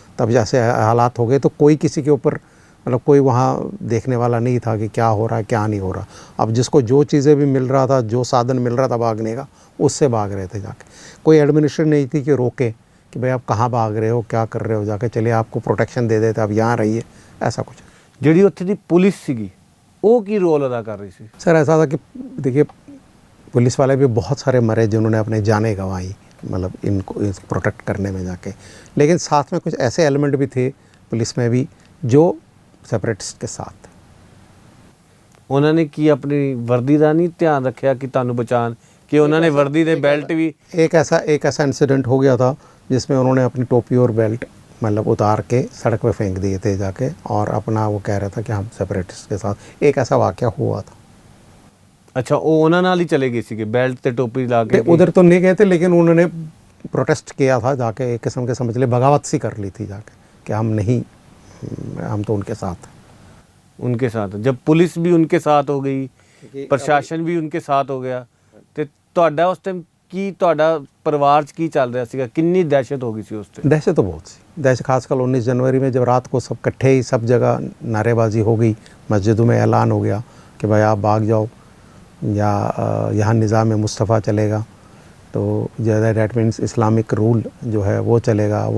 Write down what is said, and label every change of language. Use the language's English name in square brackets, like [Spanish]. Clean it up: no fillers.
[Hindi] तब जैसे हालात हो गए तो कोई किसी के ऊपर मतलब कोई वहाँ देखने वाला नहीं था कि क्या हो रहा है क्या नहीं हो रहा। अब जिसको जो चीज़ें भी मिल रहा था, जो साधन मिल रहा था भागने का, उससे भाग रहे थे जाके। कोई एडमिनिस्ट्रेशन नहीं थी कि रोके कि भाई आप कहाँ भाग रहे हो, क्या कर रहे हो, जाके चलिए आपको प्रोटेक्शन दे देते, आप यहाँ रहिए, ऐसा कुछ। [Punjabi] ਜਿਹੜੀ ਉੱਥੇ ਦੀ ਪੁਲਿਸ ਸੀਗੀ ਉਹ ਕੀ ਰੋਲ ਅਦਾ ਕਰ ਰਹੀ ਸੀ? [Hindi] सर ऐसा था कि देखिए पुलिस वाले भी बहुत सारे मरे जिन्होंने अपने जानें गंवाई, मतलब इनको प्रोटेक्ट करने में जाके। लेकिन साथ में कुछ ऐसे एलिमेंट भी थे पुलिस में भी जो सेपरेटिस्ट के साथ थे। [Punjabi] ਉਹਨਾਂ ਨੇ ਕੀ ਆਪਣੀ ਵਰਦੀ ਦਾ ਨਹੀਂ ਧਿਆਨ ਰੱਖਿਆ ਕਿ ਤੁਹਾਨੂੰ ਬਚਾਉਣ, ਕਿ ਉਹਨਾਂ ਨੇ ਵਰਦੀ ਦੇ ਬੈਲਟ ਵੀ [Hindi] एक ऐसा इंसिडेंट हो गया था जिसमें उन्होंने अपनी टोपी और बेल्ट मतलब उतार के सड़क पे फेंक दिए थे जाके, और अपना वो कह रहा था कि हम सेपरेटिस्ट के साथ। एक ऐसा वाक़या हुआ था। [Punjabi] ਅੱਛਾ, ਉਹ ਉਹਨਾਂ ਨਾਲ ਹੀ ਚਲੇ ਗਏ ਸੀਗੇ ਬੈਲਟ ਤੇ ਟੋਪੀ ਲਾ ਕੇ? [Hindi] उधर तो नहीं गए थे, लेकिन उन्होंने प्रोटेस्ट किया था जाके, एक किस्म के समझ ले बगावत सी कर ली थी जाके कि हम नहीं, हम तो उनके साथ हैं। उनके साथ जब पुलिस भी उनके साथ हो गई, [Punjabi] ਪ੍ਰਸ਼ਾਸਨ ਵੀ [Hindi] उनके साथ हो गया, [Punjabi] ਤੇ ਤੁਹਾਡਾ ਉਸ ਟਾਈਮ ਕੀ, ਤੁਹਾਡਾ ਪਰਿਵਾਰ 'ਚ ਕੀ ਚੱਲ ਰਿਹਾ ਸੀਗਾ? ਕਿੰਨੀ ਦਹਿਸ਼ਤ ਹੋ ਗਈ ਸੀ ਉਸ ਟਾਈਮ? [Hindi] दहशत तो बहुत सी दहशत, खासकर 19 जनवरी में जब रात को सब इकट्ठे ही सब जगह नारेबाजी हो गई, मस्जिदों में ऐलान हो गया कि भाई आप भाग जाओ या यहाँ निज़ाम मुस्तफ़ा चलेगा, तो ज़्यादा [English] that means [Hindi] इस्लामिक रूल जो है वो चलेगा।